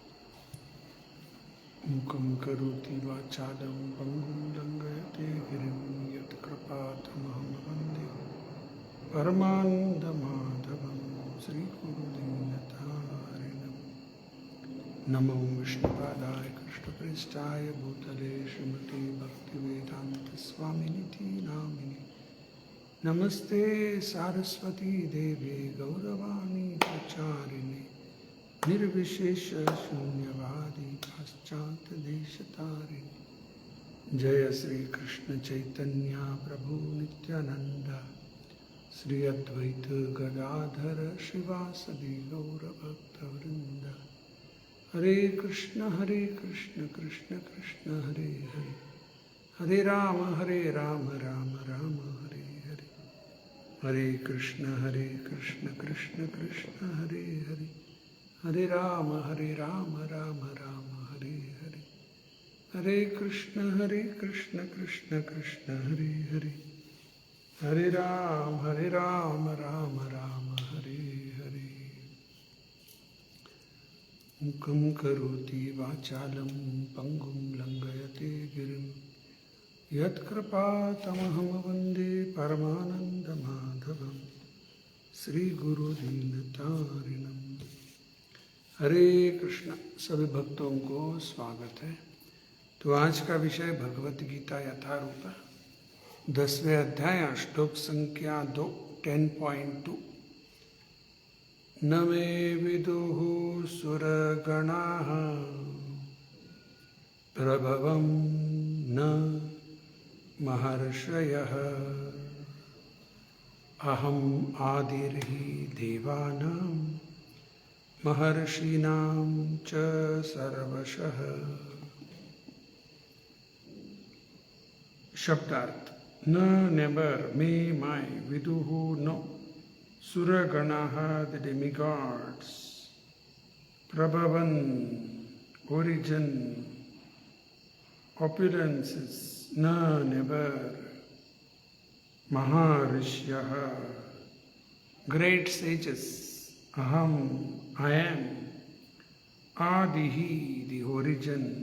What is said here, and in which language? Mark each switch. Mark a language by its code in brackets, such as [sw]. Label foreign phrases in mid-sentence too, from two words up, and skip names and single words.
[sa] मूकं करोति वाचालं पङ्गुं परमानन्दमाधवं श्रीगुरुदीनतारिणं नमो विष्णुपादाय कृष्णप्रेष्ठाय भूतले श्रीमते भक्तिवेदान्तस्वामिनिति नामिने नमस्ते सारस्वती देवे गौरवाणी प्रचारिणे निर्विशेष शून्यवादी पाश्चात्यदेशतारिणे जय श्री कृष्ण चैतन्य प्रभु नित्यानंद श्री अद्वैत गदाधर शिवासदि गौरभक्तवृंद हरे कृष्ण कृष्ण कृष्ण हरे हरे हरे राम राम राम हरे हरे हरे कृष्ण कृष्ण कृष्ण हरे हरे हरे राम राम राम हरे हरे हरे कृष्ण कृष्ण कृष्ण हरे हरे हरे राम राम राम हरे हरे मुखं करोति वाचालं पंगुं लंघयते गिरिं यत्कृपातमहं वन्दे परमानन्दमाधवं श्रीगुरुदीनतारिणम्। [hi] हरे कृष्ण। सभी भक्तों को स्वागत है। तो आज का विषय भगवत गीता यथारूप 10वें अध्याय श्लोक संख्या 2 10.2 [sa] न मे विदुः सुरगणाः प्रभवं न महर्षयः अहम् आदिर्हि देवानां महर्षीणां च सर्वशः। [en] शब्दार्थ न नेवर मे माय विदुहु नो suraganaha the demigods prabhavan origin opulences na never maharishyah great sages aham I am adihi the origin